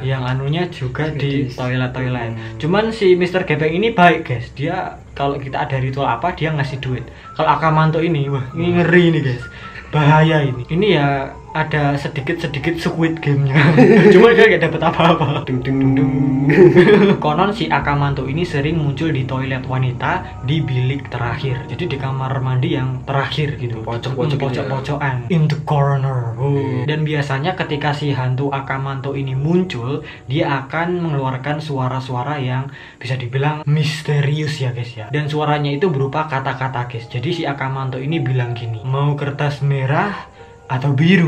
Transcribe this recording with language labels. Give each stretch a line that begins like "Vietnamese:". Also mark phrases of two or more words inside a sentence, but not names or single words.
Indonesian: Yang anunya juga di toilet. Cuman si Mr. Gepeng ini baik guys. Dia kalau kita ada ritual apa dia ngasih duit. Kalau Akamanto ini, wah ini ngeri nih guys. Bahaya ini. Ini ya ada sedikit Squid Game-nya. Cuma dia gak dapet apa-apa. Dung dung dung dung. Konon si Akamanto ini sering muncul di toilet wanita di bilik terakhir. Jadi di kamar mandi yang terakhir gitu. Pojok-pojokan.
English: In the corner.
Indonesian: Dan biasanya ketika si hantu Akamanto ini muncul, dia akan mengeluarkan suara-suara yang bisa dibilang misterius ya guys ya. Dan suaranya itu berupa kata-kata guys. Jadi si Akamanto ini bilang gini, mau kertas merah atau biru.